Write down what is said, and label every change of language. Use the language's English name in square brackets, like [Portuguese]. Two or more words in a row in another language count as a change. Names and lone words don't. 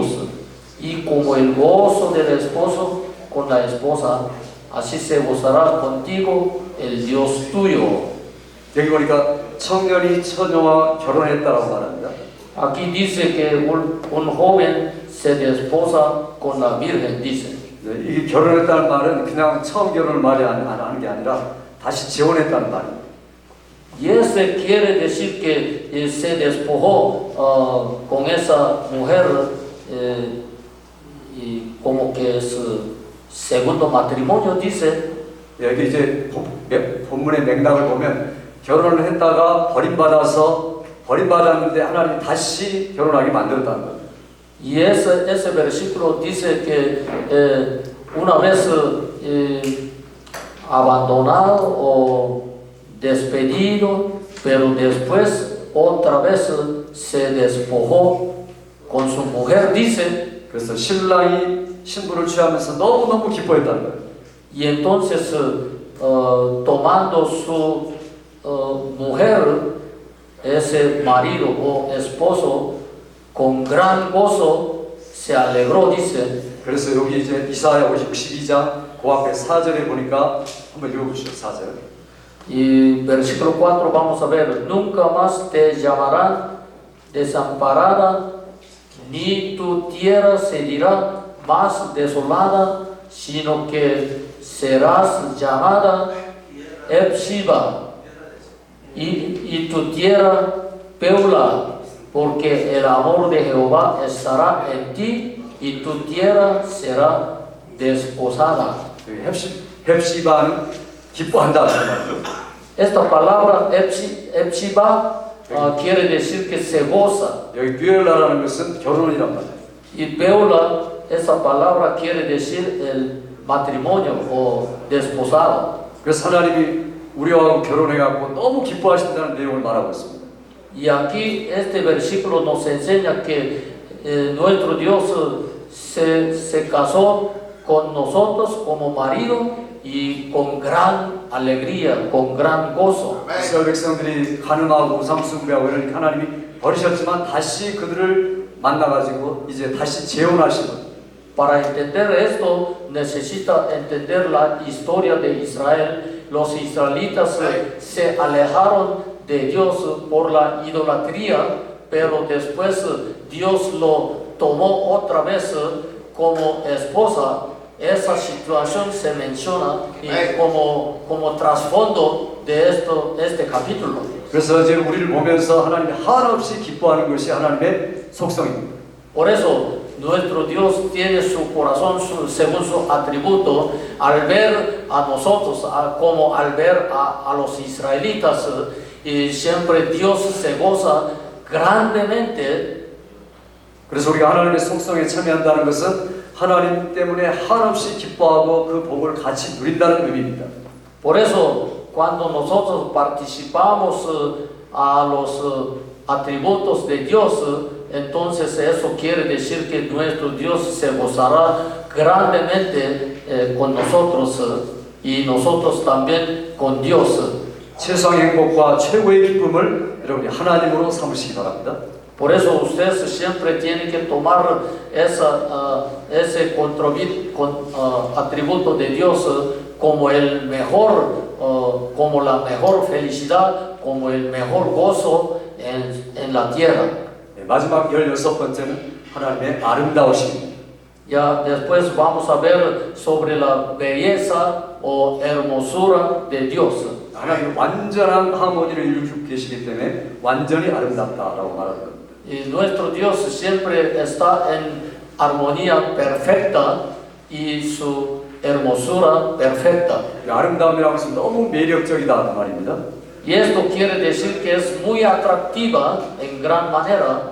[Spanish] Y como el gozo del esposo con la esposa, así se gozará contigo el Dios tuyo. [Korean] 여기 보니까 청년이 처녀와 결혼했다라고 말합니다. [Spanish] Aquí dice que un joven se desposa con la virgen, dice. [Korean] 네, 이게 결혼했다는 말은 그냥 처음 결혼을 말이 안 하는 게 아니라 다시 재혼했다는 말입니다. [Spanish] Y ese quiere decir que se despojó con esa mujer y como que es segundo matrimonio, dice. [Korean] 여기 이제 본문의 맥락을 보면 결혼을 했다가 버림받았는데 하나님이 다시 결혼하게 만들었다는 거예요. [Spanish] Y ese versículo dice que una vez abandonado o despedido, pero después otra vez se despojó con su mujer, dice. [Korean] 그래서 신랑이 신부를 취하면서 너무너무 기뻐했다는 거예요. [Spanish] Y entonces tomando su mujer, ese marido o esposo, con gran gozo se alegró, dice. [Korean] 그래서 여기 이제 이사야 62장 그 앞에 4절에 보니까 한번 읽어보시죠. 4절. [Spanish] Y versículo 4 vamos a ver: nunca más te llamarán desamparada, ni tu tierra se dirá más desolada, sino que serás llamada Epsiba, y tu tierra Peula, porque el amor de Jehová estará en ti, y tu tierra será desposada. [Korean] 헵시바는 기뻐한다는 말이죠. [Spanish] Esta palabra Epsiba quiere decir que se goza. [Korean] 여기 뷰엘라라는 것은 결혼이란 말이에요. [Spanish] Y Peula, esa palabra quiere decir el matrimonio o desposado. [Korean] 그래서 하나님이 우리와 결혼해갖고 너무 기뻐하신다는 내용을 말하고 있습니다. [Spanish] Y aquí este versículo nos enseña que nuestro Dios se casó con nosotros como marido y con gran alegría, con gran gozo. 이스라엘 백성들이 간음하고 우상 숭배하고 이러니까 하나님이 버리셨지만 다시 그들을 만나가지고 이제 다시 재혼하시는. Para entender esto necesita entender la historia de Israel. Los israelitas se alejaron de Dios por la idolatría, pero después Dios lo tomó otra vez como esposa. Esa situación se menciona como trasfondo de este capítulo. [Korean] 그래서 이제 우리를 보면서 하나님이 한없이 기뻐하는 것이 하나님의 속성입니다. [Spanish] Por eso nuestro Dios tiene su corazón según su atributo al ver a nosotros, como al ver a los israelitas, y siempre Dios se goza grandemente. [Korean] 그래서 우리가 하나님의 속성에 참여한다는 것은 하나님 때문에 한없이 기뻐하고 그 복을 같이 누린다는 의미입니다. [Spanish] Por eso cuando nosotros participamos a los atributos de Dios, entonces eso quiere decir que nuestro Dios se gozará grandemente con nosotros y nosotros también con Dios. [Korean] 최상의 행복과 최고의 기쁨을 여러분이 하나님으로 삼으시기 바랍니다. [Spanish] Por eso ustedes siempre tienen que tomar ese atributo de Dios como el mejor, como la mejor felicidad, como el mejor gozo en la tierra. [Korean] 네, 마지막 16번째는 하나님의 아름다우심. [Spanish] Ya después vamos a ver sobre la belleza o hermosura de Dios. [Korean] 하나님은 완전한 하모니를 이루고 계시기 때문에 완전히 아름답다라고 말하는 겁니다. [Spanish] Y nuestro Dios siempre está en armonía perfecta y su hermosura perfecta. [Korean] 아름다움이라고 해서 너무 매력적이다 말입니다. [Spanish] Y esto quiere decir que es muy atractiva en gran manera.